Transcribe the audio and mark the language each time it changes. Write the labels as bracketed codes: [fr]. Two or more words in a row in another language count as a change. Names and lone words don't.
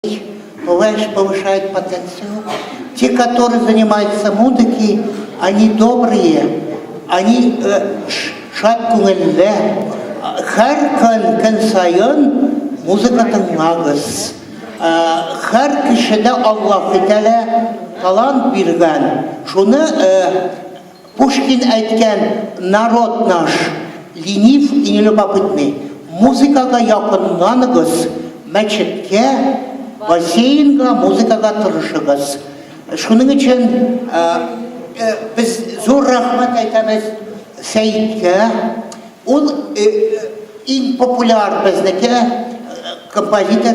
[ru] повышает потенциал. Те, которые занимаются музыкой, они добрые, они [tt] шат күңелле. Һәр көн сайын музыка тыңлагыз. Һәр кешедә Аллаһ Тәгалә талант биргән. Шуны Пушкин әйткән: [ru] народ наш ленив и нелюбопытный. [tt] Музыкага якынланыгыз, мәчеткә, бассейнга, музыкага тырышыгыз. Шуның өчен без зур рәхмәт әйтәбез Сәйиткә. Ул иң популяр безнеке композитор.